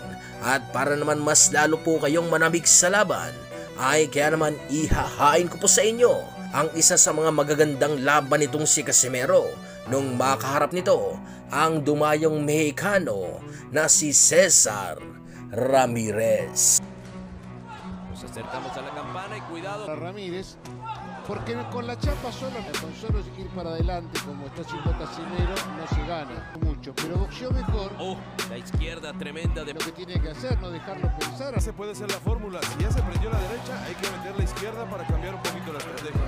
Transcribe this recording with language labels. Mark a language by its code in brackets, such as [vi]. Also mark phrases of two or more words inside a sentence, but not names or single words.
[tl] At para naman mas lalo po kayong manamig sa laban, ay kaya naman ihahain ko po sa inyo ang isa sa mga magagandang laban nitong si Casimero nung makaharap nito ang dumayong Mexicano na si Cesar Ramirez. [es] Nos acercamos a la campana y cuidado. Ramírez, porque con la chapa solo, con solo ir para adelante como está haciendo Casimero, no se gana mucho, pero boxeó mejor. La izquierda tremenda de... Lo que tiene que hacer, no dejarlo pensar. Esa puede ser la fórmula. Si ya se prendió la derecha, hay que meter la izquierda para cambiar un poquito la estrategia.